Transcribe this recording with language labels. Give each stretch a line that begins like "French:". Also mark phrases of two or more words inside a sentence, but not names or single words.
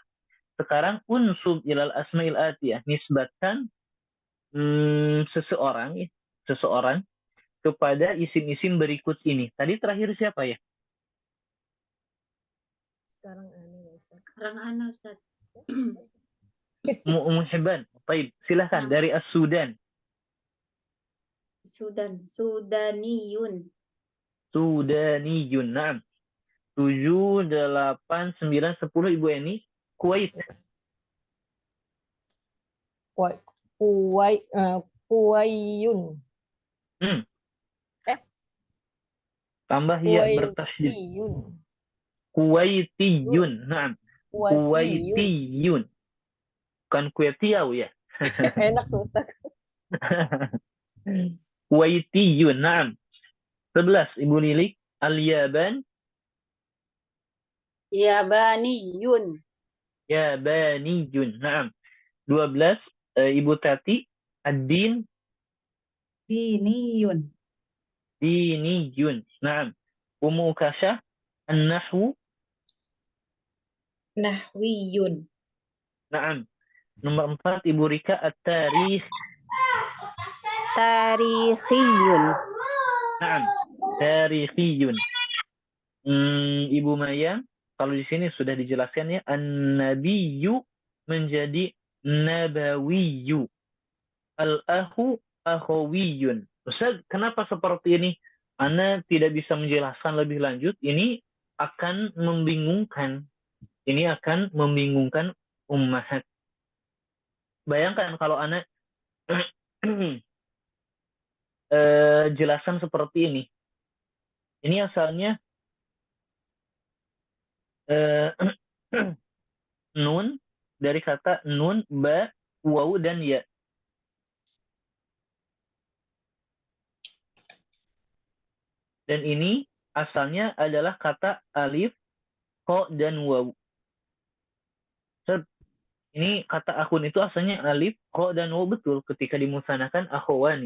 Indonesian: Sekarang
Arabic: انسب إلى الأسماء الآتية,
Indonesian: nisbatkan seseorang kepada isim-isim berikut ini. Tadi terakhir siapa ya? Sekarang ini ya Ustaz. Sekarang ana Ustaz. Muhibban. Baik, silahkan Nah. dari As-Sudan. Sudaniyun. Sudaniyun. Naam. 7, 8, 9, 10 Ibu Eni. Kuwait. Kuwaiyun. Tambah ya bertasydid. Kuwaitiyun. Kuwaitiyun. Naam. Kuwaitiyun. Kuwaitiyun. Bukan Kuwaitiyau ya. Enak tuh Ustaz. Kuwaitiyun. Naam. 11 Ibu Lilik. Al-Yaban. Yabaniyun. Yabaniyun. Naam. 12 Ibu Tati. Ad-Din. Diniyun. Diniyun. Naam. Ummu Kasyah. An-Nahwu. Nahwiyun. Naam. Nomor 4 Ibu Rika. At-Tarikh. Tarikhiyun. Naam. Tarikhiyun. Ibu Maya, kalau di sini sudah dijelaskan ya, an-nabiyyu menjadi nabawiyyu.
Arabic: الأخ أخويٌّ.
Indonesian: Ustaz, kenapa seperti ini? Ana tidak bisa menjelaskan lebih lanjut. Ini akan membingungkan. Ini akan membingungkan ummahat. Bayangkan kalau Ana jelaskan seperti ini. Ini asalnya nun dari kata nun, ba, waw, dan ya. Dan ini asalnya adalah kata alif, ko, dan waw. Ini kata akun itu asalnya alif, ko, dan waw betul ketika dimusanakan akhwani.